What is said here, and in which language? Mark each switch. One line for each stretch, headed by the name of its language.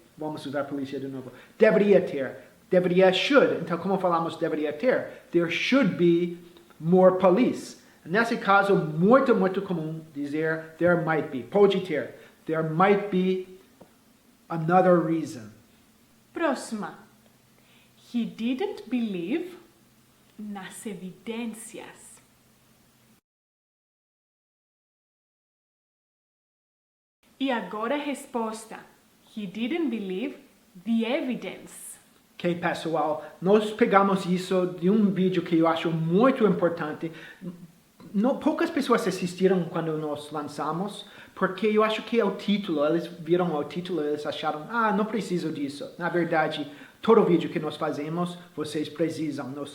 Portuguese: Vamos usar polícia de novo. Deveria ter. Should. Então, como falamos deveria ter?
English: There should be more police.
Portuguese: Nesse caso, muito comum dizer
English: there might be.
Portuguese: Pode ter.
English: There might be another reason.
Portuguese: Próxima.
English: He didn't believe
Portuguese: nas evidências. E agora a resposta.
English: He didn't believe the evidence.
Portuguese: Ok, pessoal, nós pegamos isso de um vídeo que eu acho muito importante. Poucas pessoas assistiram quando nós lançamos, porque eu acho que é o título, eles viram o título e eles acharam, não preciso disso. Na verdade, todo vídeo que nós fazemos, vocês precisam.